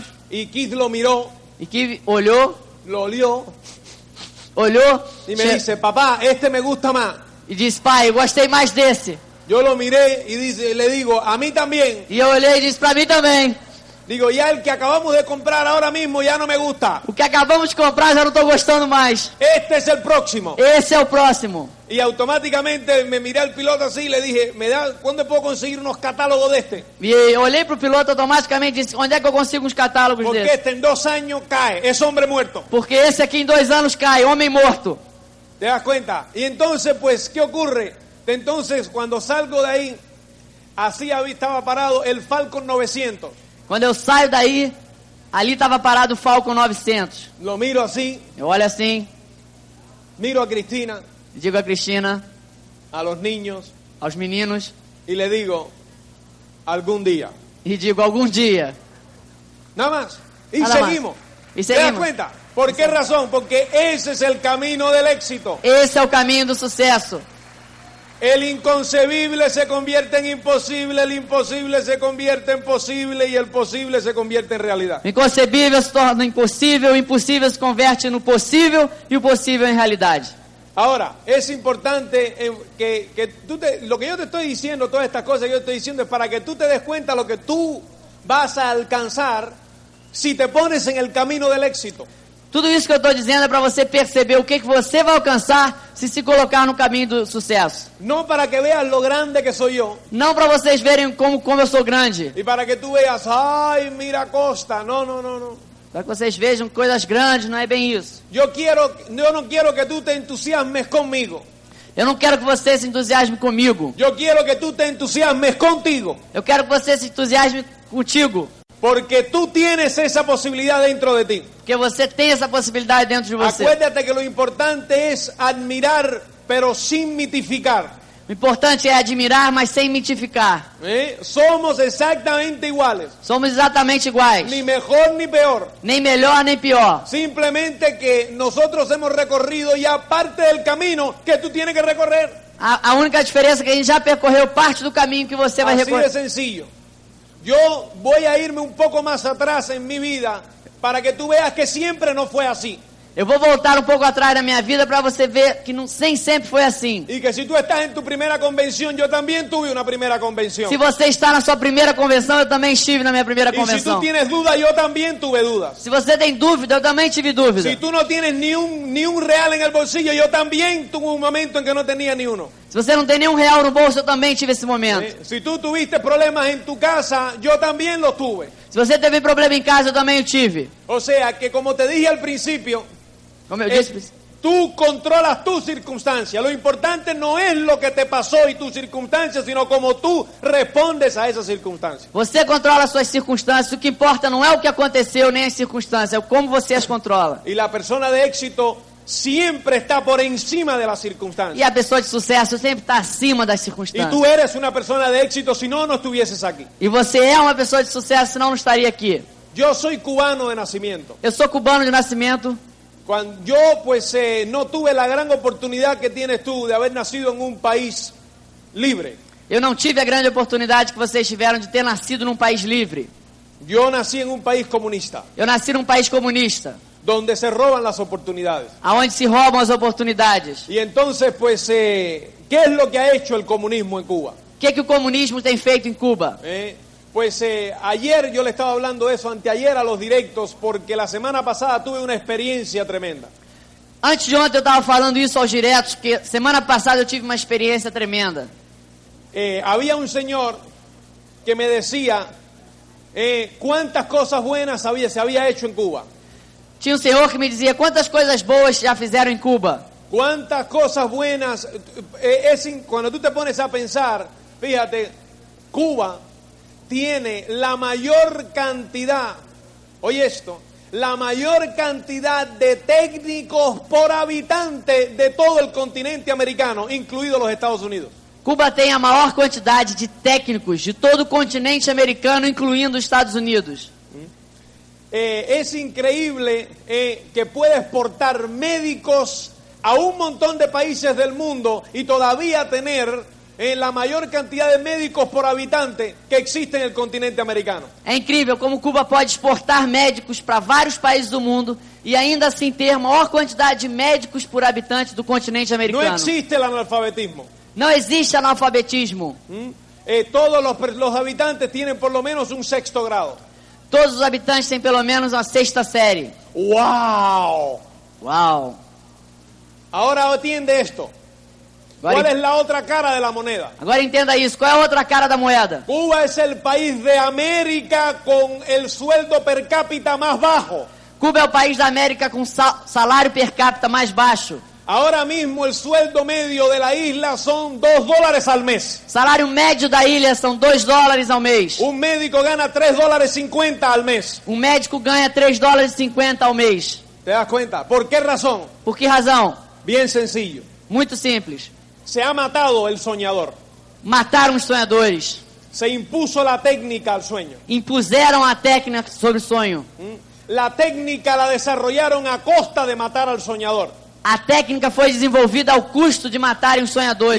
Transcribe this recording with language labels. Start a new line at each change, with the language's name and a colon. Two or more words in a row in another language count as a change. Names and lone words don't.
Spanish: y Keith lo miró,
Portuguese: E Kiv olhou
Spanish: lo olió, y me che- dice, papá, este me gusta más.
Portuguese: e disse, pai, eu gostei mais desse.
Spanish: Yo lo miré y le digo, a mí también.
Portuguese: E eu olhei e disse, pra mim também.
Spanish: Digo, ya el que acabamos de comprar ahora mismo ya no me gusta.
Portuguese: O que acabamos de comprar já não estou gostando mais.
Spanish: Este es el próximo.
Portuguese: Esse é o próximo.
Spanish: Y automáticamente me miré al piloto así y le dije, ¿cuándo puedo conseguir unos catálogos de este?
Portuguese: E olhei pro piloto automaticamente e disse, onde é que eu consigo uns catálogos
Spanish: Porque
Portuguese: desses?
Spanish: este en 2 años cae, es hombre muerto.
Portuguese: Porque esse aqui em 2 anos cai, homem morto.
Spanish: ¿Te das cuenta? Y entonces, pues, ¿qué ocurre? Entonces, cuando salgo de ahí, así estaba parado el Falcon 900.
Portuguese: Quando eu saio daí, ali estava parado o Falcon 900.
Spanish: Lo miro así
Portuguese: Eu olho assim,
Spanish: miro a Cristina,
Portuguese: digo a Cristina,
Spanish: a los niños,
Portuguese: aos meninos,
Spanish: y le digo, algún día.
Portuguese: e digo algum dia.
Spanish: Nada más. Y Nada más. seguimos. Y ¿Te das
Portuguese: seguimos.
Spanish: cuenta? ¿Por qué razón? Porque ese es el camino del éxito.
Portuguese: Esse é o caminho do sucesso.
Spanish: El inconcebible se convierte en imposible, el imposible se convierte en posible y el posible se convierte en realidad.
Portuguese: O inconcebível se torna impossível, o impossível se converte no possível e o possível em realidade.
Spanish: Ahora, es importante que lo que yo te estoy diciendo, todas estas cosas que yo te estoy diciendo es para que tú te des cuenta lo que tú vas a alcanzar si te pones en el camino del éxito.
Portuguese: Tudo isso que eu estou dizendo é para você perceber o que você vai alcançar se colocar no caminho do sucesso.
Spanish: No para que veas lo grande que soy yo
Portuguese: Não para vocês verem como eu sou grande.
Spanish: y para que tú veas, ay, mira Costa. No, no, no, no.
Portuguese: Para que vocês vejam coisas grandes, não é bem isso.
Spanish: Yo no quiero que tú te entusiasmes conmigo.
Portuguese: Eu não quero que você se entusiasme comigo.
Spanish: Yo quiero que tú te entusiasmes contigo.
Portuguese: Eu quero que você se entusiasme contigo.
Spanish: Porque tú tienes esa posibilidad dentro de ti.
Portuguese: Porque você tem essa possibilidade dentro de você.
Spanish: Acuérdate que lo importante es admirar, pero sin mitificar.
Portuguese: O importante é admirar, mas sem mitificar.
Spanish: Somos exactamente iguales.
Portuguese: Somos exatamente iguais.
Spanish: Ni mejor ni peor.
Portuguese: Nem melhor, nem pior.
Spanish: Simplemente que nosotros hemos recorrido ya parte del camino que tú tienes que recorrer.
Portuguese: A única diferença é que a gente já percorreu parte do caminho que você vai
Spanish: Así de
Portuguese: recorrer.
Spanish: sencillo. Yo voy a irme un poco más atrás en mi vida para que tú veas que siempre no fue así.
Portuguese: Eu vou voltar um pouco atrás na minha vida para você ver que nem sempre foi assim.
Spanish: Y que si tú estás en tu primera convención, yo también tuve una primera convención.
Portuguese: Se você está na sua primeira convenção, eu também estive na minha primeira
Spanish: Y si tú
Portuguese: convenção.
Spanish: tienes dudas, yo también tuve dudas.
Portuguese: Se você tem dúvida, eu também tive dúvida.
Spanish: Si tú no tienes ni un real en el bolsillo, yo también tuve un momento en que no tenía ni uno.
Portuguese: Se você não tem nenhum real no bolso, eu também tive esse momento.
Spanish: Si tú tuviste problemas en tu casa, yo también los tuve.
Portuguese: Se você teve problema em casa, eu também o tive.
Spanish: O sea que, como te dije al principio,
Portuguese: Como eu disse,
Spanish: tú controlas tus circunstancias. Lo importante no es lo que te pasó y tus circunstancias, sino cómo tú respondes a esas circunstancias.
Portuguese: você controla as suas circunstâncias. O que importa não é o que aconteceu, nem as circunstâncias, é como você as controla.
Spanish: Y la persona de éxito siempre está por encima de las
Portuguese: E
Spanish: circunstancias.
Portuguese: a pessoa de sucesso sempre está acima das
Spanish: Y
Portuguese: circunstâncias.
Spanish: tú eres una persona de éxito, si no, no estuvieses aquí.
Portuguese: E você é uma pessoa de sucesso, senão não estaria aqui.
Spanish: Yo soy cubano de nacimiento.
Portuguese: Eu sou cubano de nascimento.
Spanish: Cuando yo no tuve la gran oportunidad que tienes tú de haber nacido en un país libre.
Portuguese: Eu não tive a grande oportunidade que vocês tiveram de ter nascido num país livre.
Spanish: Yo nací en un país comunista,
Portuguese: Eu nasci num país comunista,
Spanish: donde se roban las oportunidades.
Portuguese: aonde se roubam as oportunidades.
Spanish: Y entonces, ¿qué es lo que ha hecho el comunismo en Cuba?
Portuguese: O que o comunismo tem feito em Cuba?
Spanish: Ayer yo le estaba hablando de eso, anteayer a los directos, porque la semana pasada tuve una experiencia tremenda.
Portuguese: Antes de ontem eu estava falando isso aos diretos, que semana passada eu tive uma experiência tremenda.
Spanish: Había un señor que me decía cuántas cosas buenas se había hecho en Cuba.
Portuguese: Tinha um senhor que me dizia quantas coisas boas já fizeram em Cuba.
Spanish: Cuántas cosas buenas. Cuando tú te pones a pensar, fíjate, Cuba tiene la mayor cantidad, oye esto, la mayor cantidad de técnicos por habitante de todo el continente americano, incluidos los Estados Unidos.
Portuguese: Cuba tem a maior quantidade de técnicos de todo o continente americano, incluindo os Estados Unidos.
Spanish: Es increíble que puede exportar médicos a un montón de países del mundo y todavía tener la mayor cantidad de médicos por habitante que existe en el continente americano.
Portuguese: É incrível como Cuba pode exportar médicos para vários países do mundo e ainda assim ter a maior quantidade de médicos por habitante do continente
Spanish: No
Portuguese: americano.
Spanish: existe el analfabetismo.
Portuguese: Não existe analfabetismo.
Spanish: Todos los habitantes tienen por lo menos un 6º grado.
Portuguese: Todos os habitantes têm pelo menos uma 6ª série.
Spanish: ¡Wow!
Portuguese: Uau!
Spanish: Ahora atiende esto. ¿Cuál es la otra cara de la moneda?
Portuguese: Agora entenda isso. Qual é a outra cara da moeda?
Spanish: Cuba es el país de América con el sueldo per cápita más bajo.
Portuguese: Cuba é o país da América com salário per capita mais baixo.
Spanish: Ahora mismo el sueldo medio de la isla son $2 al mes.
Portuguese: Salário médio da ilha são $2 ao mês.
Spanish: Un médico gana $3.50 al mes.
Portuguese: Um médico ganha $3,50 ao mês.
Spanish: ¿Te das cuenta? ¿Por qué razón?
Portuguese: Por que razão?
Spanish: Bien sencillo.
Portuguese: Muito simples.
Spanish: Se ha matado el soñador.
Portuguese: Mataram os sonhadores.
Spanish: Se impuso la técnica al sueño.
Portuguese: Impuseram a técnica sobre o sonho.
Spanish: La técnica la desarrollaron a costa de matar al soñador.
Portuguese: A técnica foi desenvolvida ao custo de matarem os sonhadores.